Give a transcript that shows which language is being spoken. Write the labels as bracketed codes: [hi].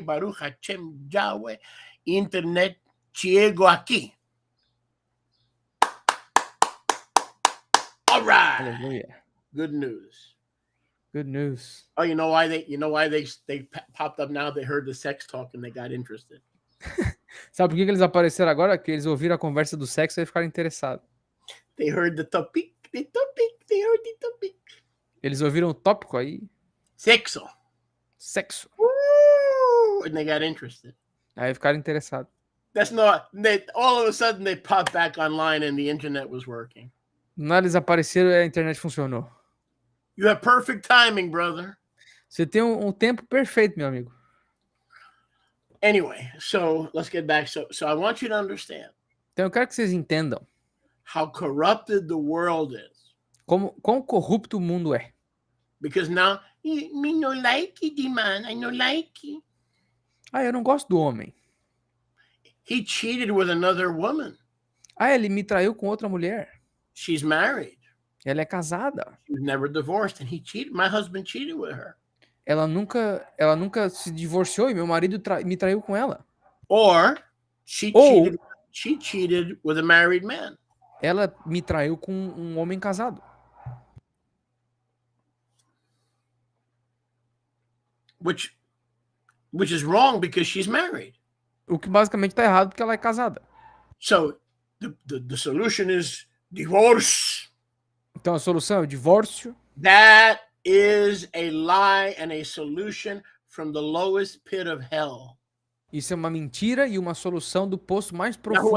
[he] Baruch Hashem Yahweh, [pt] internet chegou aqui. [en] All right. [pt] Aleluia. [en] Good news. Good news. Oh, you know why they popped up now? They heard the sex talk and they got interested. [pt] Sabe por que eles apareceram agora? Que eles ouviram a conversa do sexo e ficaram interessados. [en] They heard the topic. They heard the topic. [pt] Eles ouviram o tópico aí. Sexo. Sexo. [en] And they got interested. [pt] Aí ficaram interessados. [en] That's not. All of a sudden they popped back online and the internet was working. [pt] Não, eles apareceram e a internet funcionou. [en] You have perfect timing, brother. [pt] Você tem um tempo perfeito, meu amigo. [en] Anyway, so let's get back. So I want you to understand [pt] Então eu quero que vocês entendam [en] how corrupted the world is. [pt] quão corrupto o mundo é. [en] Because now, me no like it, man. I no like it. [pt] Ah, eu não gosto do homem. [en] He cheated with another woman. [pt] Ah, ele me traiu com outra mulher. [en] She's married. [pt] Ela é casada. [en] She was never divorced, and he cheated. My husband cheated with her. [pt] Ela nunca se divorciou e meu marido me traiu com ela. [en] Or she cheated with a married man. [pt] Ela me traiu com um homem casado. [en] Which is wrong because she's married. [pt] O que basicamente tá errado porque ela é casada. [en] So the solution is divorce. [pt] Então a solução é o divórcio. [en] That is a lie and a solution from the lowest pit of hell. [pt] Isso é uma mentira e uma solução do poço mais profundo